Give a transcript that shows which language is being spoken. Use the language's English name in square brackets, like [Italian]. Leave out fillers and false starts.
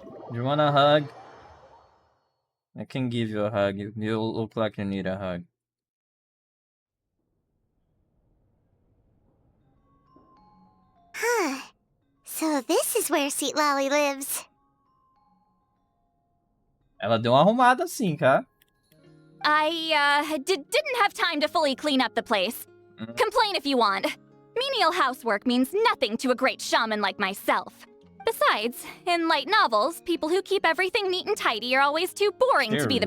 [English] Do you want a hug? I can give you a hug. You look like you need a hug. Huh. So this is where Silali lives. [Portuguese] Ela deu uma arrumada assim, cara. [English] I didn't have time to fully clean up the place. Complain if you want. Menial housework means nothing to a great shaman like myself. Besides, in light novels, people who keep everything neat and tidy are always too boring to be the